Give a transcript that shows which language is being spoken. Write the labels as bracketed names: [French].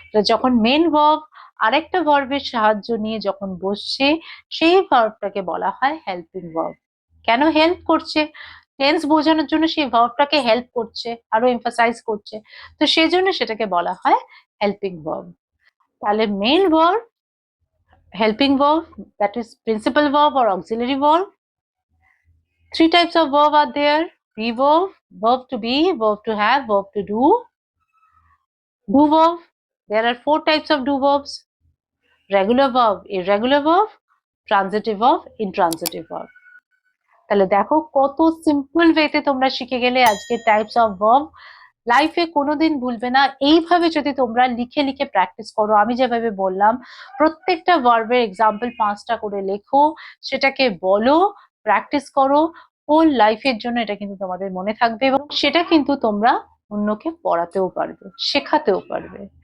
[Bangla] যখন main verb আরেকটা ভার্বের সাহায্য নিয়ে যখন বসছে, সেই ভার্বটাকে বলা হয় হেল্পিং ভার্ব। কেন হেল্প করছে? টেন্স বোঝানোর জন্য সেই ভার্বটাকে হেল্প করছে, আরো এমফাসাইজ করছে, তো সেজন্য সেটাকে বলা হয় হেল্পিং ভার্ব। [English] তাহলে main verb, helping verb, that is principal verb or auxiliary verb. Three types of verb are there: be verb, verb to be, verb to have, verb to do. Do verb, there are four types of do verbs: regular verb, irregular verb, transitive verb, intransitive verb. [Bangla] তাহলে দেখো কত simple ওয়েতে তোমরা শিখে গেলে আজকে types of verb. লাইফে কোনোদিন ভুলবে না, এইভাবে যদি তোমরা লিখে লিখে প্র্যাকটিস করো, আমি যেভাবে বললাম প্রত্যেকটা ভার্বের এক্সাম্পল 5টা করে লেখো, সেটাকে বলো, প্র্যাকটিস করো, হোল লাইফের জন্য এটা কিন্তু তোমাদের মনে থাকবে এবং সেটা কিন্তু তোমরা অন্যকে পড়াতেও পারবে, শেখাতেও পারবে।